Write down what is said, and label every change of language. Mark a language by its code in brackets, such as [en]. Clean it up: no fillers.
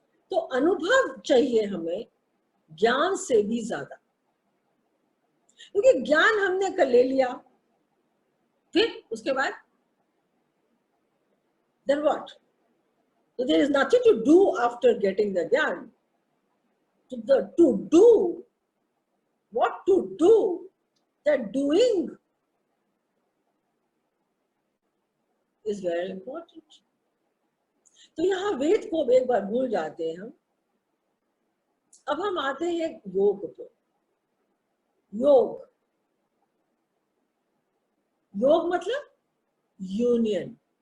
[hi] तो अनुभव चाहिए हमें ज्ञान से भी ज्यादा, क्योंकि ज्ञान हमने कर ले लिया, फिर उसके बाद [en] then what? So there is nothing to do after getting the gyan. To do, what to do, that doing is very important. [hi] तो यहाँ वेद को एक बार भूल जाते हैं हम। अब हम आते हैं योग पे। योग, योग मतलब यूनियन।